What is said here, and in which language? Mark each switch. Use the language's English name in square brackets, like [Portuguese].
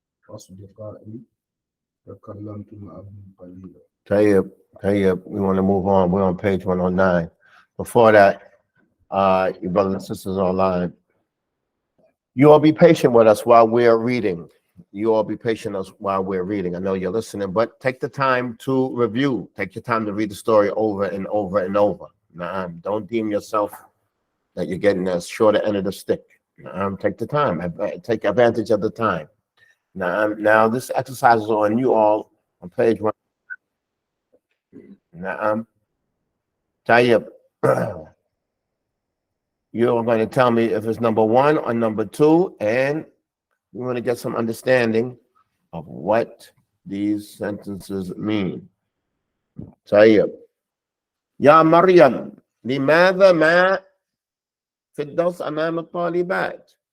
[Arabic] أصدقائي تكلمت معهم قليلا. [English] طيب we want to move on. We're on page 109. Before that, you brothers and sisters online, you all be patient with us while we're reading. You all be patient with us while we're reading. I know you're listening, but take the time to review. Take your time to read the story over and over and over. Don't deem yourself that you're getting the shorter end of the stick. Take the time. Take advantage of the time. Now this exercise is on you all on page 1. Tayyib, you're going to tell me if it's number 1 or number 2, and we want to get some understanding of what these sentences mean. Tayyib. [Arabic] Ya Maryam, لماذا ما في الدرس أمام الطالبات?